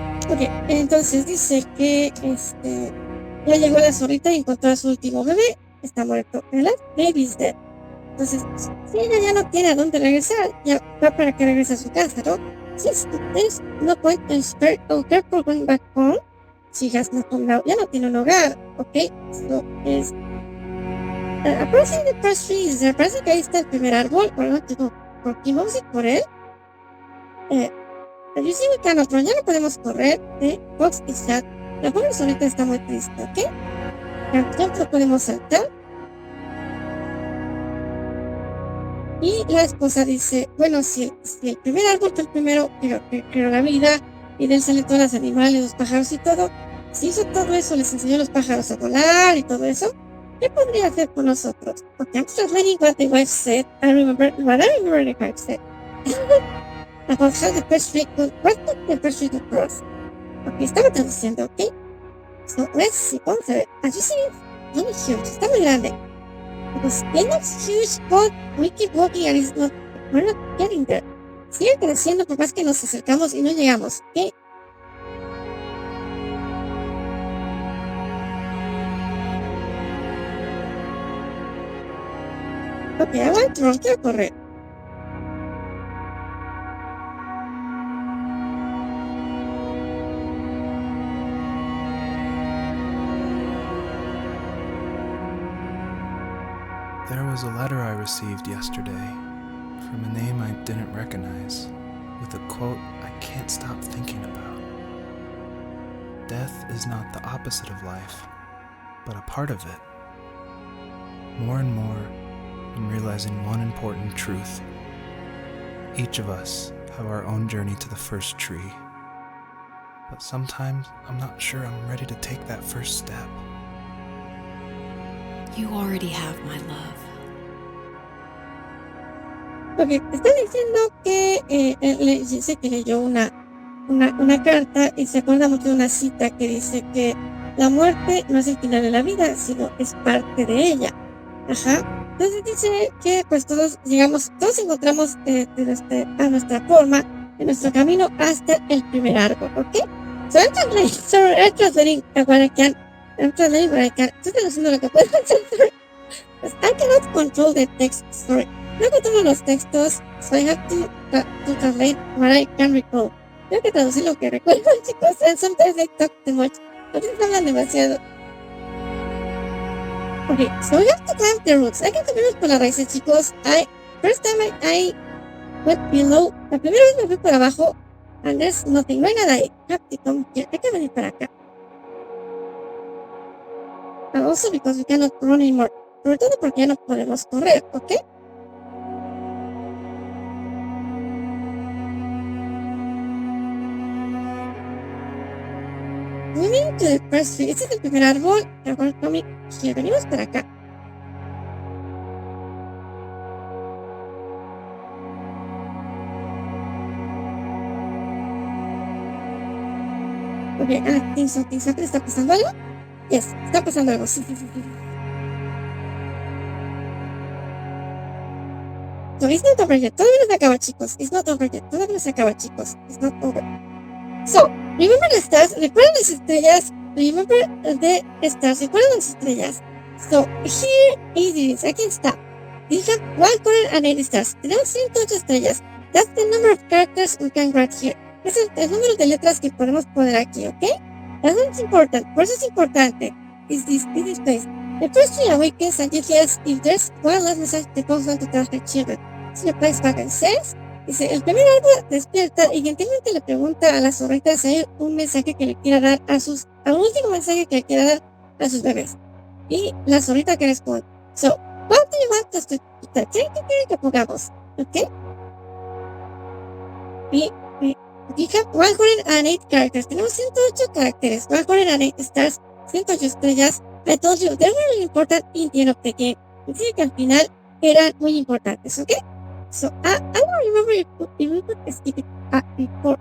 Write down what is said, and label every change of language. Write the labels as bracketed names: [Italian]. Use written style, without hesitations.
[Spanish] Ok, entonces dice que ya llegó la zorrita y encontró a su último bebé, está muerto. [English] The last baby is dead. [Spanish] Entonces, si ella ya no tiene a dónde regresar, ya va para que regrese a su casa, ¿no? [English] Since there's no point in spare or careful going back home, she has no home now. [Spanish] Ya no tiene un hogar, ok. [English] So, approaching the first tree is there. [Spanish] Parece que ahí está el primer árbol, pero no tengo por qué vamos a ir por él. [English] You see we cannot run, [Spanish] ya no podemos correr. [English] The box is shut. [Spanish] La pobre solita está muy triste, ¿ok? Ya no podemos saltar. Y la esposa dice, bueno, si el primer árbol fue el primero que creó la vida, y de él salen todos los animales, los pájaros y todo, si hizo todo eso, les enseñó a los pájaros a volar y todo eso, ¿qué podría hacer por nosotros? [English] Okay, I'm translating what the wife said. I remember what the wife said. About how the first tree could, what the first tree could cross. [Spanish] Ok, estaba traduciendo, ok. [English] So, let's see, [Spanish] vamos a ver. [English] As you see, it's really huge, [Spanish] está muy grande. [English] Because it looks huge, but we keep walking and we're not getting there. [Spanish] Sigue creciendo por más que nos acercamos y no llegamos, ¿ok? [English] Ok, I want to run, [Spanish] quiero correr. [English] There was a letter I received yesterday from a name I didn't recognize, with a quote I can't stop thinking about. Death is not the opposite of life, but a part of it. More and more, I'm realizing one important truth. Each of us have our own journey to the first tree, but sometimes I'm not sure I'm ready to take that first step. You already have my love. [Spanish] Ok, está diciendo que le dice que leyó una carta y se acuerda mucho de una cita que dice que la muerte no es el final de la vida, sino es parte de ella. Ajá. Entonces dice que pues todos llegamos, todos encontramos a nuestra forma, en nuestro camino hasta el primer árbol, ¿ok? [English] So I'm translating what I can. I'm translating what I can. [Spanish] Estoy traduciendo lo que puedo hacer. [English] Pues I cannot control the text, sorry. [Spanish] No controlo los textos, [English] so I have to translate what I can recall. [Spanish] Tengo que traducir lo que recuerdo, chicos, [English] and sometimes I talk too much. [Spanish] A veces hablan demasiado. [English] Okay, so we have to climb the roots. [Spanish] Hay que subirnos por las raíces, chicos. [English] First time I went below. [Spanish] La primera vez me fui por abajo, [English] and there's nothing. [Spanish] No hay nada ahí. [English] Have to come here. [Spanish] Hay que venir para acá. [English] And also because we cannot run anymore. [Spanish] Sobre todo porque ya no podemos correr, ¿ok? [English] Moving to the first tree. [Spanish] Este es el primer árbol. Ahora [English] coming here. [Spanish] Venimos para acá. [English] Ok, think something. [Spanish] ¿Está pasando algo? Yes, está pasando algo. Sí. [English] So it's not over yet. [Spanish] Todavía no se acaba, chicos. [English] It's not over yet. [Spanish] Todavía no se acaba, chicos. [English] It's not over. So, remember the stars. [Spanish] ¿Recuerdan las estrellas? [English] Remember the stars. [Spanish] ¿Recuerdan las estrellas? [English] So, here it is. [Spanish] Aquí está. [English] We have 108 stars. [Spanish] Tenemos 108 estrellas. [English] That's the number of characters we can write here. [Spanish] Es el número de letras que podemos poner aquí, ¿ok? [English] That's what's important. [Spanish] Por eso es importante. [English] Is this place. The first tree awakens and you hear if there's one last message that goes on to tell her children. So the place back and says, [Spanish] dice, el primer árbol despierta y gentilmente le pregunta a la zorrita si hay un mensaje que le quiera dar a un último mensaje que le quiera dar a sus bebés. Y la zorrita que responde, [English] so, what do you want us to [Spanish] ¿qué quieren que pongamos? ¿Ok? [English] We have 108 characters. [Spanish] Tenemos 108 caracteres. [English] 108 stars. [Spanish] 108 estrellas. [English] I told you, they're really important in the end of the game. [Spanish] Decía que al final eran muy importantes, ¿ok? [English] So, I don't remember if we could skip it before.